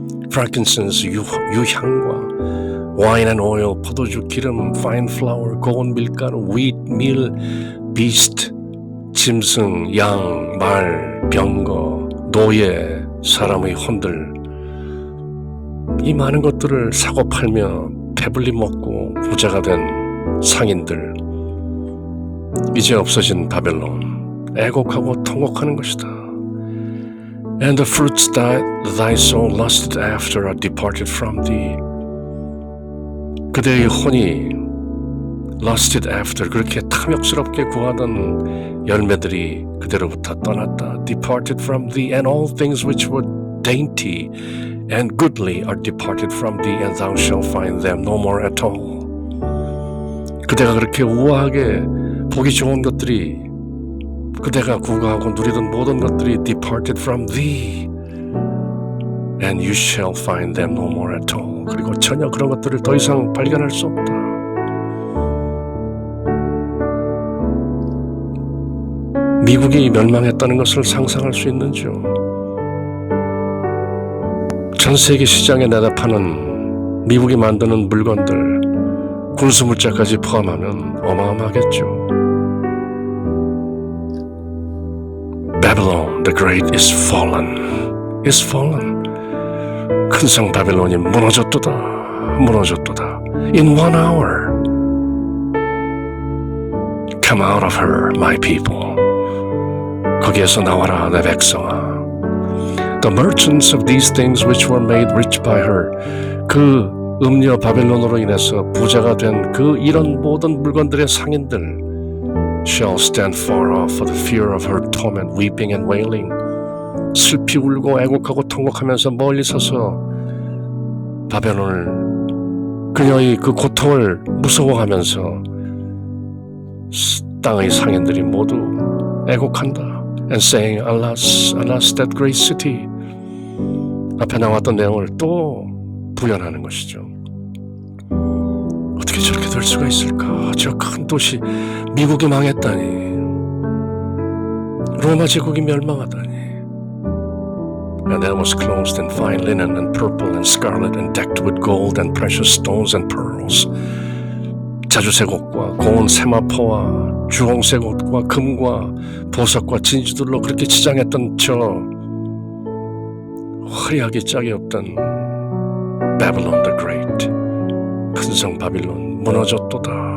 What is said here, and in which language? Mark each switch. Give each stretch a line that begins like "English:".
Korean: frankincense, 유향과
English: wine and oil,
Korean: 포도주, 기름,
English: fine flour,
Korean: 고운 밀가루, wheat, 밀, beast, 짐승, 양, 말, 병거, 노예, 사람의 혼들, 이 많은 것들을 사고 팔며 배불리 먹고 부자가 된 상인들, 이제 없어진 바벨론, 애곡하고 통곡하는 것이다.
English: And the fruits that thy soul lusted after are departed from thee.
Korean: 그대의 혼이
English: lusted after,
Korean: 그렇게 탐욕스럽게 구하던 열매들이 그대로부터 떠났다.
English: Departed from thee, and all things which were dainty and goodly are departed from thee, and thou shalt find them no more at all.
Korean: 그대가 그렇게 우아하게 보기 좋은 것들이, 그대가 구가하고 누리던 모든 것들이
English: departed from thee, and you shall find them no more at all.
Korean: 그리고 전혀 그런 것들을 더 이상 발견할 수 없다. 미국이 멸망했다는 것을 상상할 수 있는지요? 전 세계 시장에 내다 파는 미국이 만드는 물건들, 군수물자까지 포함하면 어마어마하겠죠.
English: Babylon the Great is fallen, is fallen.
Korean: 큰성 바벨론이 무너졌도다, 무너졌도다.
English: In 1 hour, come out of her, my people.
Korean: 거기에서 나와라, 내 백성아.
English: The merchants of these things which were made rich by her.
Korean: 그 음녀 바벨론으로 인해서 부자가 된 그 이런 모든 물건들의 상인들
English: shall stand far off for the fear of her torment, weeping and wailing.
Korean: 슬피 울고 애곡하고 통곡하면서 멀리 서서 바벨론을, 그녀의 그 고통을 무서워하면서 땅의 상인들이 모두 애곡한다.
English: And saying, Alas, alas, that great city.
Korean: 앞에 나왔던 내용을 또 부연하는 것이죠. 어떻게 저렇게 될 수가 있을까? 저 큰 도시, 미국이 망했다니. 로마 제국이 멸망하다니.
English: And that was clothed in fine linen and purple and scarlet and decked with gold and precious stones and pearls.
Korean: 자주색 옷과 고운 세마포와 주홍색 옷과 금과 보석과 진주들로 그렇게 치장했던 저 화려하게 짝이 없던
English: Babylon the Great,
Korean: 큰성 바빌론 무너졌도다.